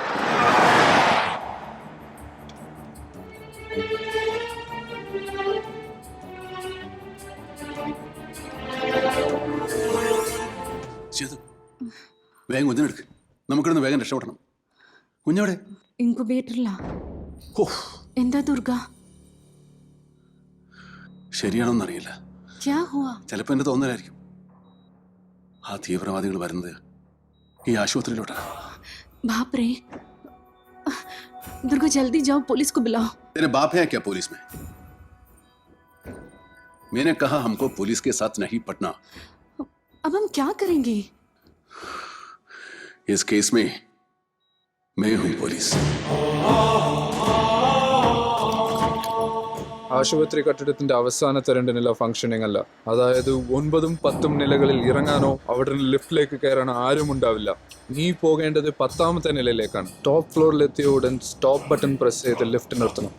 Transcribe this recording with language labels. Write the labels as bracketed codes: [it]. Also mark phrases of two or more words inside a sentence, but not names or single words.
[ml] വേഗം കുഞ്ഞിനെടുക്ക്, നമുക്കിടുന്ന് വേഗം രക്ഷപ്പെടണം. കുഞ്ഞവിടെ? ഇൻകുബേറ്ററിലാ. എന്താ ദുർഗ? ശരിയാണോന്നറിയില്ല, ചിലപ്പോ എന്റെ തോന്നലായിരിക്കും. ആ തീവ്രവാദികൾ വരുന്നത് ഈ ആശുപത്രിയിലോട്ടാണ്. [hi] बाप रे, दुर्गा जल्दी जाओ, पुलिस को बुलाओ. तेरे बाप है क्या पुलिस में? मैंने कहा हमको पुलिस के साथ नहीं पटना. अब हम क्या करेंगे? इस केस में मैं हूं पुलिस. [ml] ആശുപത്രി കെട്ടിടത്തിന്റെ അവസാനത്തെ 2 നില ഫംഗ്ഷനിങ് അല്ല. അതായത് 9ഉം 10ഉം നിലകളിൽ ഇറങ്ങാനോ അവിടെ ലിഫ്റ്റിലേക്ക് കയറാനോ ആരും ഉണ്ടാവില്ല. നീ പോകേണ്ടത് 10ാമത്തെ നിലയിലേക്കാണ്. ടോപ്പ് ഫ്ലോറിലെത്തിയ ഉടൻ [en] stop button [ml] പ്രസ് ചെയ്ത് ലിഫ്റ്റ് നിർത്തണം.